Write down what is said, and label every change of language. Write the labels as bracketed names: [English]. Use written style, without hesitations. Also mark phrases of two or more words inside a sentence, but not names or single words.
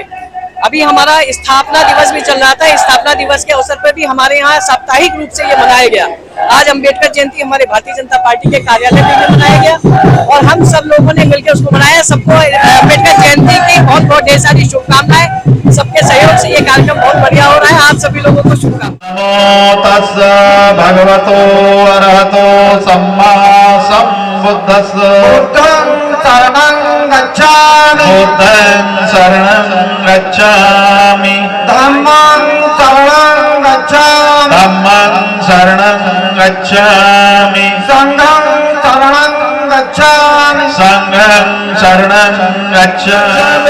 [Hindi] अभी हमारा स्थापना दिवस भी चल रहा था, स्थापना दिवस के अवसर पर भी हमारे यहाँ साप्ताहिक रूप से ये मनाया गया। आज अंबेडकर जयंती हमारे भारतीय जनता पार्टी के कार्यालय में भी मनाया गया और हम सब लोगों ने मिलकर उसको मनाया। सबको अंबेडकर जयंती की बहुत बहुत ढेर सारी शुभकामनाएं। सबके सहयोग से ये कार्यक्रम बहुत बढ़िया हो रहा है। आप सभी लोगों को शुभकामनाएं। [Pali] नमो तस्स भगवतो अरहतो सम्मा सम्बुद्धस्स। बुद्धं शरणं गच्छामि, धम्मं शरणं गच्छामि, धम्मं शरणं गच्छामि, संघं शरणं गच्छामि, संघं शरणं गच्छामि।